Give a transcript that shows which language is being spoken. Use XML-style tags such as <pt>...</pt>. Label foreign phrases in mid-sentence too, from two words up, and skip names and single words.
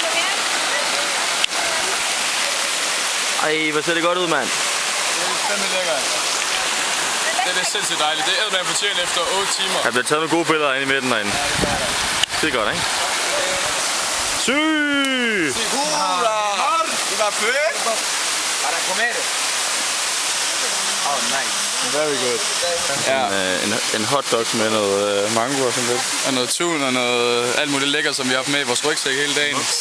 <da>Ej, hvor ser det godt ud, mand. Det er fandme lækkert. Det er sindssygt dejligt. Det er eddermame fortjent efter 8 timer. Der bliver taget nogle gode billeder inde i midten derinde. Det er godt, ikke? Syg! Segura! Det var fedt!</da> <pt>Para comer.</pt> <en>Oh, nice. Very good.</en> <da>Ja. En hotdog med noget mango og sådan lidt. Og noget tun og noget alt muligt lækker, som vi har haft med i vores rygsæk hele dagen.</da>